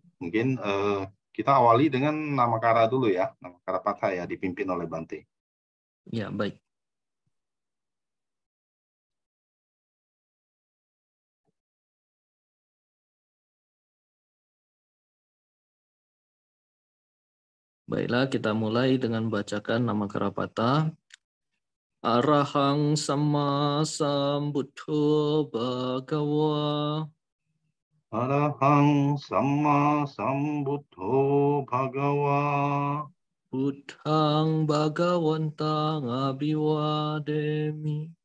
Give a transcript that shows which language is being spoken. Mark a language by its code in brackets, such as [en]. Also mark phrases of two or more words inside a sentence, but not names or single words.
[id] Mungkin kita awali dengan Namakara dulu ya, Namakara Patha ya, dipimpin oleh Bante. Ya, baik. Baiklah, kita mulai dengan bacakan Namakara Patha. [pi] Arahang Sama Sambuddho Bhagawa. Arahang Sama Sambuddho Bhagawa. Buddhang Bhagawantang Abhiwademi.